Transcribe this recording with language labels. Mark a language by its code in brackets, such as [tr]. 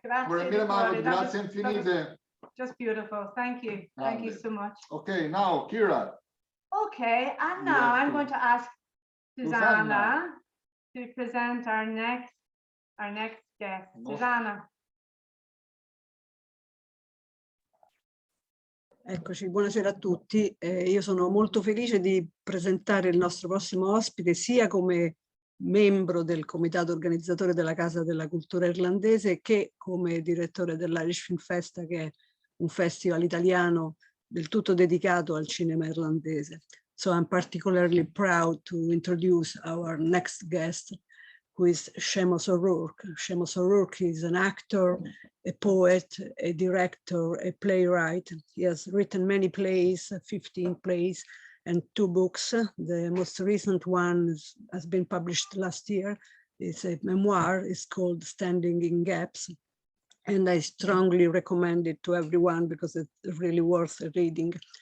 [it] Grazie infinite. [en] Just beautiful. Thank you. Thank you so much. Okay, now Kira. Okay, and now I'm going to ask Susanna to present our next guest. Susanna. [it] Eccoci, buonasera a tutti. Io sono molto felice di presentare il nostro prossimo ospite sia come membro del comitato organizzatore della Casa della Cultura Irlandese che come direttore dell'Irish Film Festa, che è un festival italiano del tutto dedicato al cinema irlandese. [en] So I'm particularly proud to introduce our next guest, who is Seamus O'Rourke. Seamus O'Rourke is an actor, a poet, a director, a playwright. He has written many plays, 15 plays, and 2 books. The most recent one has been published last year. It's a memoir. It's called Standing in Gaps. And I strongly recommend it to everyone because it's really worth reading.